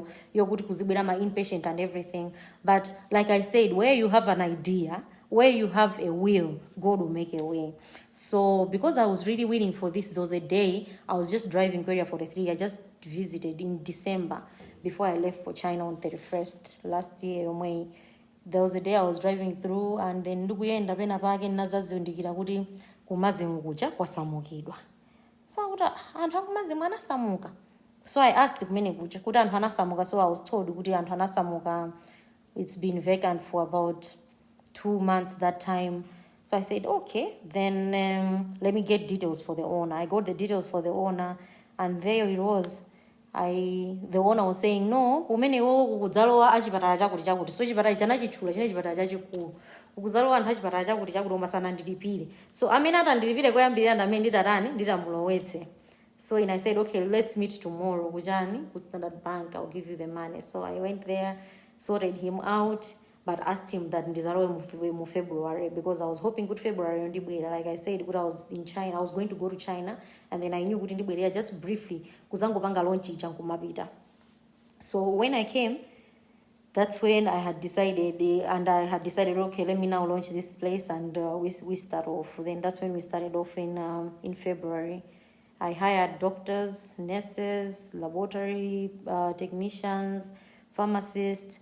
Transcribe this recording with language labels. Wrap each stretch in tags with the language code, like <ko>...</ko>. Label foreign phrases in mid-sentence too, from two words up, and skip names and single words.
<en>You're good to my inpatient and everything. But like I said, where you have an idea, where you have a will, God will make a way. So because I was really waiting for this, there was a day I was just driving Area 43. I just visited in December before I left for China on 31st last year. There was a day I was driving through, and then</en> <ny>ndikuyenda pena pake nazazindikira kuti kumazimu kuja kwasamukidwa. So anthu akumazimu anasamuka.</ny> <en>So I asked</en> <ny>kumene kuja kuti anthu anasamuka.</ny> <en>So I was told</en> <ny>kuti anthu anasamuka,</ny> <en>it's been vacant for about 2 months that time. So I said, okay, then let me get details for the owner. I got the details for the owner, and there it was. The owner was saying, no,</en> <ny>kumeneko kudzalowa achipatala chakuti chakuti, so chipatala chanachitchula chine chipatala chachikulu, kudzalowa anthu achipatala chakuti chakuti omasana ndilipire. So amene atandilipire koyambirira ndamene nditatani nditamulowetse.</ny> <en>So and I said, okay, let's meet tomorrow</en> <ny>kujani ku</ny> <en>Standard Bank, I'll give you the money. So I went there, sorted him out, but asked him that</en> <ny>ndizalowe mu February,</ny> <en>because I was hoping good February ndibwera. Like I said, I was in China, I was going to go to China, and then I knew</en> <ny>kuti ndibwera</ny> <en>just briefly</en> <ny>kuzangopanga launch icha nkumapita.</ny> <en>So when I came, that's when I had decided, okay, let me now launch this place, and we start off. Then that's when we started off in February. I hired doctors, nurses, laboratory technicians, pharmacists.</en>